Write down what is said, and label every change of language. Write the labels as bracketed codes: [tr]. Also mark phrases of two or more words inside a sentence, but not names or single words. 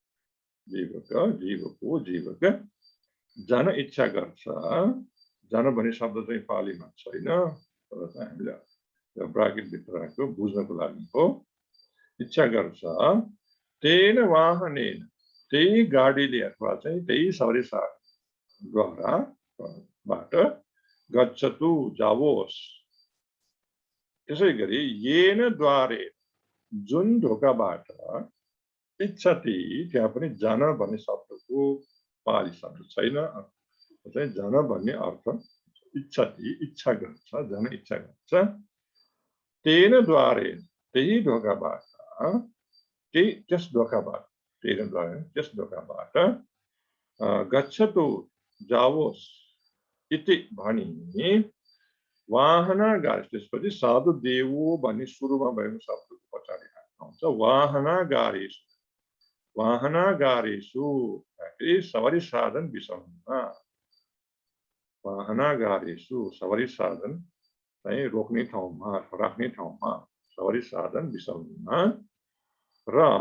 [ne] जीवको जीवक जन इच्छा गर्छ। जन भन्ने शब्द चाहिँ पालीमा छैन तर चाहिँ हामीलाई ब्राकेट भित्रको बुझ्नको लागि हो। इच्छा गर्छ [pi] तेन वाहनेन [ne] त्यही गाडीले अथवा चाहिँ त्यही सवारी साधनद्वाराबाट गच्छतु जावोस्। त्यसैगरी [pi] येन द्वारे [ne] जुन ढोकाबाट इच्छति त्यहाँ पनि जन भन्ने शब्दको पाली शब्द छैन। चाहिँ जन भन्ने अर्थ इच्छति इच्छा गर्छ जन इच्छा गर्छ। [pi] तेन द्वारे [ne] त्यही ढोकाबाट त्यस ढोकाबाट [pi] तेन द्वारे [ne] त्यस ढोकाबाट गच्छतु जावोस् इति भनी वाहनागार त्यसपछि [pi] साधु देवो [ne] भन्ने सुरुमा भएको शब्दको पछाडि आउँछ वाहनागारेषु। वाहनागारेषु सवारी साधन विषयमा वाहनागारेषु सवारी साधन चाहिँ रोक्ने ठाउँमा राख्ने ठाउँमा सवारी साधन विषयमा र